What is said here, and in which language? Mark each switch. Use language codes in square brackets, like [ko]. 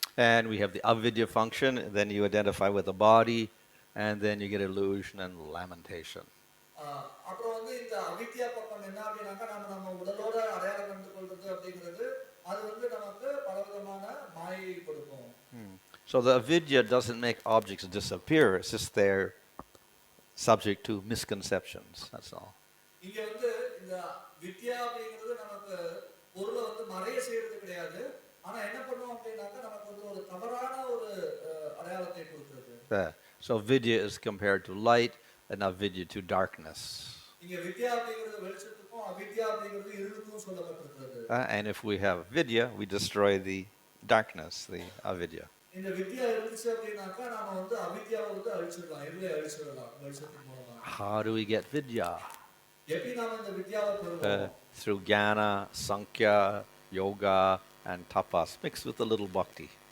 [en] And we have the avidya function. Then you identify with the body, and then you get illusion and lamentation. [ta] அப்புறம் வந்து இந்த அவித்யா பக்கம் என்ன அப்படின்னாக்கா நம்ம உடலோட அடையாளம் கண்டு கொள்றது அப்படிங்கிறது அது வந்து நமக்கு பலவிதமான மாயை கொடுக்கும். [en] So the avidya doesn't make objects disappear. It's just they're subject to misconceptions. That's all. [ta] இங்க வந்து இந்த வித்யா அப்படிங்கிறது நமக்கு பொருளை வந்து மறைய செய்யறது கிடையாது. ஆனா என்ன பண்ணுவோம் அப்படின்னாக்கா நமக்கு வந்து ஒரு தவறான ஒரு அடையாளத்தை கொடுக்கிறது. [en] So vidya is compared to light and avidya to darkness. [ta] இங்க வித்யா அப்படிங்கிறது வெளிச்சத்துக்கும் அவித்யா அப்படிங்கிறது இருளுக்கும் சொல்லப்பட்டிருக்கிறது. [en] And if we have vidya, we destroy the darkness, the avidya. [ta] இந்த வித்யா இருந்துச்சு அப்படின்னாக்கா நாம வந்து அவித்யாவை வந்து அழிச்சிடலாம், இருளை அழிச்சிடலாம் வெளிச்சத்தின் மூலமா. [en] How do we get vidya? [ta] எப்படி நாம இந்த வித்யாவை பெறுவோம்? [en] Through jnana, sankhya, yoga, and tapas, mixed with a little bhakti.